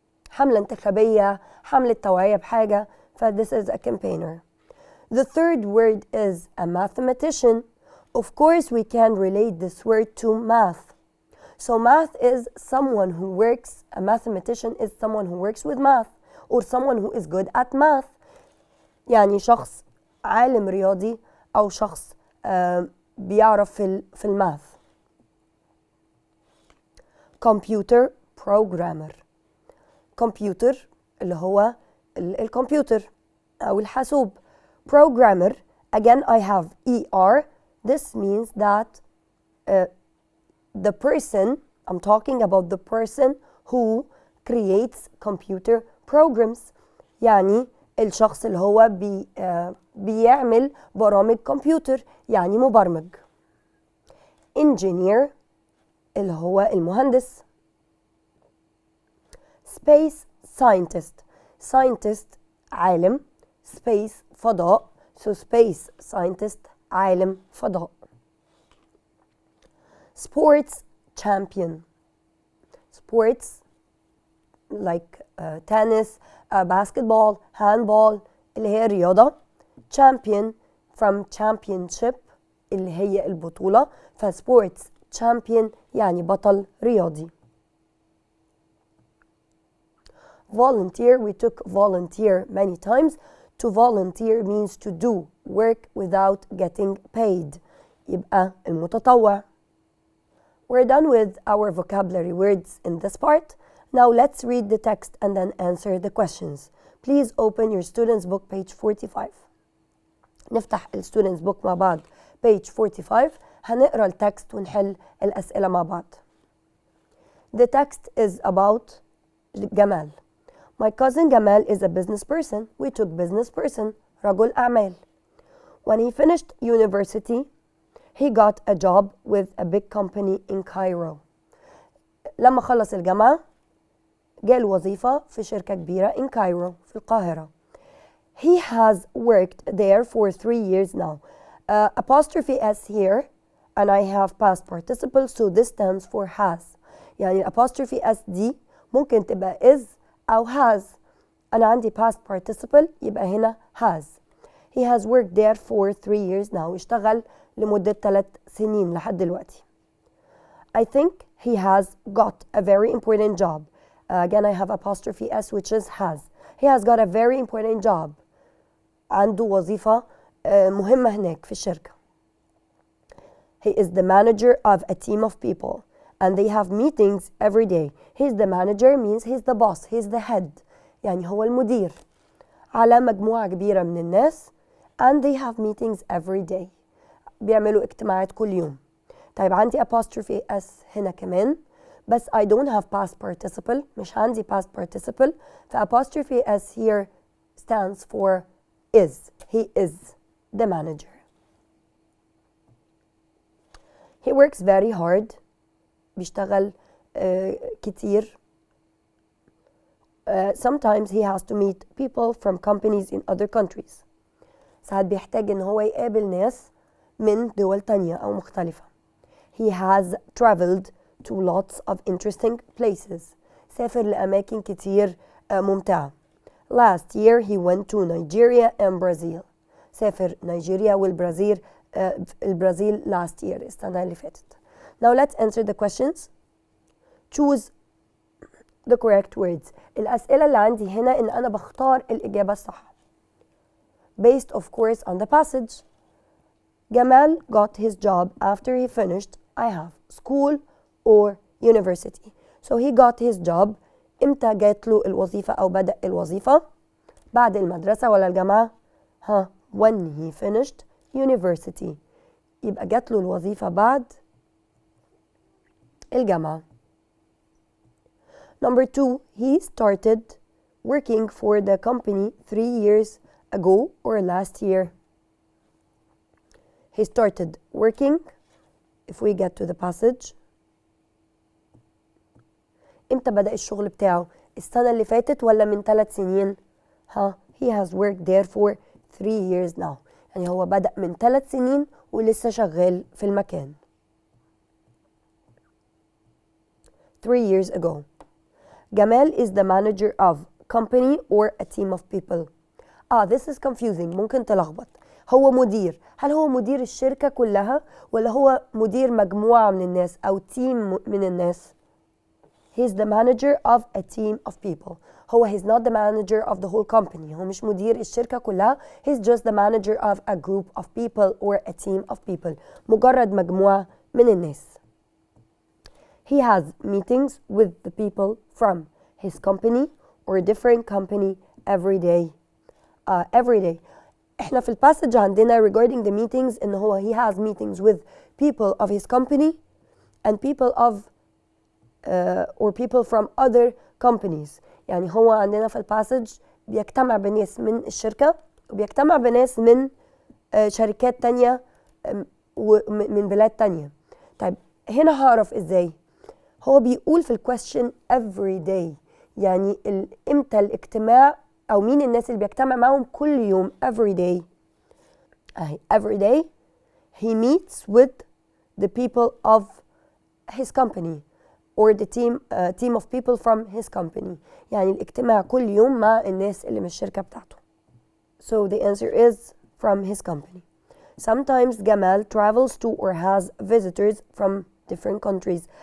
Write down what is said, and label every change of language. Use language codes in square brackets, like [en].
[ar] حملة انتخابية، حملة توعية بحاجة. [en] this is a campaigner. The third word is a mathematician. Of course, we can relate this word to math. So math is someone who works, a mathematician is someone who works with math or someone who is good at math. [ar] يعني شخص عالم رياضي أو شخص بيعرف في الماث. [en] Computer programmer. [ar] Computer اللي هو الكمبيوتر أو الحاسوب. [en] Programmer, again I have ER. This means that the person, I'm talking about the person who creates computer programs. [ar] يعني الشخص اللي هو بيعمل برامج كمبيوتر يعني مبرمج. Engineer اللي هو المهندس. [en] Space scientist. [ar] Scientist عالم. Space فضاء. [en] So space scientist [ar] عالم فضاء. [en] Sports champion. Sports like tennis, basketball, handball [ar] اللي هي رياضة. [en] Champion from championship [ar] اللي هي البطولة. ف [en] sports champion [ar] يعني بطل رياضي. [en] Volunteer, we took volunteer many times. To volunteer means to do work without getting paid. [ar] يبقى المتطوع. [en] We're done with our vocabulary words in this part. Now let's read the text and then answer the questions. Please open your student's book page 45. [ar] نفتح الستودنتس book مع بعض [en] page 45. [ar] هنقرأ التكست ونحل الأسئلة مع بعض. [en] The text is about Gamal. My cousin Gamal is a business person. We took business person, [ar] رجل أعمال. [en] When he finished university, he got a job with a big company in Cairo. [ar] لما خلص الجامعة جاء وظيفة في شركة كبيرة [en] in Cairo [ar] في القاهرة. [en] He has worked there for 3 years now. Apostrophe S here and I have past participle, so this stands for has. [ar] يعني apostrophe S دي ممكن تبقى is أو has. أنا عندي past participle يبقى هنا has. [en] He has worked there for 3 years now. [ar] اشتغل لمدة 3 سنين لحد دلوقتي. [en] I think he has got a very important job. Again I have apostrophe S which is has. He has got a very important job. [ar] عنده وظيفة مهمة هناك في الشركة. [en] He is the manager of a team of people and they have meetings every day. He's the manager means he's the boss, he's the head. [ar] يعني هو المدير على مجموعة كبيرة من الناس [en] and they have meetings every day. [ar] بيعملوا اجتماعات كل يوم. طيب عندي apostrophe S هنا كمان بس [en] I don't have past participle. [ar] مش عندي past participle. [en] ف apostrophe S here stands for is. He is the manager. He works very hard. [ar] بيشتغل كتير. [en] Sometimes he has to meet people from companies in other countries. [ar] ساعات بيحتاج إن هو يقابل ناس من دول تانية أو مختلفة. [en] He has traveled to lots of interesting places. [ar] سافر لأماكن كتير ممتعة. [en] Last year he went to Nigeria and Brazil. [ar] سافر نيجيريا والبرازيل البرازيل [en] last year [ar] السنة اللي فاتت. [en] Now let's answer the questions. Choose the correct words. [ar] الأسئلة اللي عندي هنا إن أنا بختار الإجابة الصح [en] based of course on the passage. Jamal got his job after he finished I have school or university. So he got his job. [ar] إمتى جات له الوظيفة أو بدأ الوظيفة؟ بعد المدرسة ولا الجامعة؟ [en] when he finished university. [ar] يبقى جات له الوظيفة بعد الجامعة. [en] Number 2, he started working for the company 3 years ago or last year. He started working, if we get to the passage. [ar] إمتى بدأ الشغل بتاعه؟ السنة اللي فاتت ولا من 3 سنين؟ [en] He has worked there for 3 years now. [ar] يعني هو بدأ من 3 سنين ولسه شغال في المكان. [en] 3 years ago. Jamal is the manager of company or a team of people. This is confusing. [ar] ممكن تلخبط. هو مدير. هل هو مدير الشركة كلها ولا هو مدير مجموعة من الناس أو team من الناس؟ [en] He's the manager of a team of people. he's not the manager of the whole company. [ar] هو مش مدير الشركة كلها. [en] He's just the manager of a group of people or a team of people. [ar] مجرد مجموعة من الناس. [en] He has meetings with the people from his company or different company every day. Every day. [ar] احنا في الباسج عندنا [en] regarding the meetings [ar] إن هو [en] he has meetings with people of his company and people of or people from other companies. [ar] يعني هو عندنا في الباسج بيجتمع بناس من الشركة وبيجتمع بناس من شركات تانية ومن بلاد تانية. طيب هنا هعرف ازاي؟ هو بيقول في الكويستشن [en] every day، [ar] يعني امتى الاجتماع او مين الناس اللي بيجتمع معهم كل يوم. [en] every day every day he meets with the people of his company or the team of people from his company. [ar] يعني الاجتماع كل يوم مع الناس اللي من الشركة بتاعته. [en] So the answer is from his company. Sometimes Jamal travels to or has visitors from different countries.